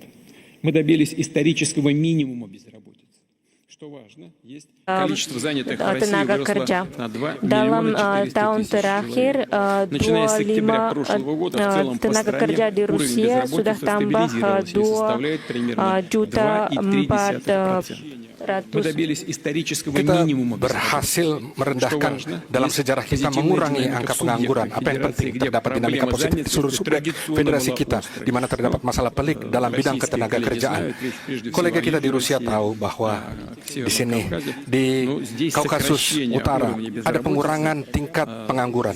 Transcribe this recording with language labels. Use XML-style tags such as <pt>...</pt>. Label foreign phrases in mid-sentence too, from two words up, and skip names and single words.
<ru>Мы добились исторического минимума безработицы. Что важно, есть количество занятых в России выросло на 2 400 000 человек. Начиная с октября прошлого года в целом по стране уровень безработицы стабилизировался и составляет примерно 2,3%. Мы добились исторического минимума</ru> <id>berhasil merendahkan dalam sejarah kita mengurangi angka pengangguran. Apa yang penting, terdapat dinamika positif di seluruh subjek federasi kita, di mana terdapat masalah pelik dalam bidang ketenaga kerjaan. Kolega kita di Rusia tahu bahwa di sini, di Kaukasus Utara, ada pengurangan tingkat pengangguran.</id>